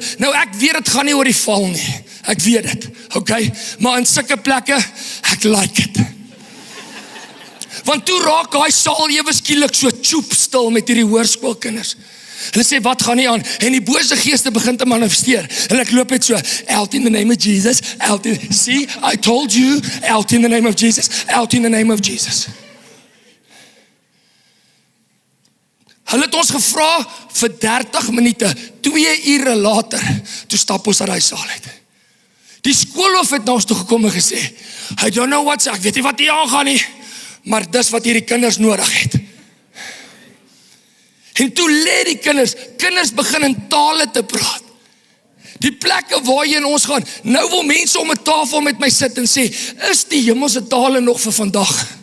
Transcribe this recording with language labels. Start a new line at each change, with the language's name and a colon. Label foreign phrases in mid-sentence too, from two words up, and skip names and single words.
Afrikaans: Nou ek weet dit gaan nie oor die val nie. Ek weet dit. Okay, maar in sulke plekke, ek like dit. Want toe raak daai saal ewe skielik so tjoep stil met hierdie hoërskoolkinders. Hulle sê, wat gaan nie aan? En die bose geeste begin te manifesteer. En ek loop net so,
English: out in the name of Jesus, see, I told you, out in the name of Jesus, out in the name of Jesus.
Afrikaans: Hulle het ons gevra vir 30 minute, 2 ure later, toe stap ons uit die saal uit. Die skoolhoof het na ons toe gekom en gesê,
English: I don't know what's,
Afrikaans: ek weet nie wat hier aangaan nie, maar dis wat hierdie kinders nodig het. En toe lê die kinders begin in tale te praat. Die plekke waarheen ons gaan, nou wil mense om 'n tafel met my sit en sê, is die hemelse tale nog vir vandag?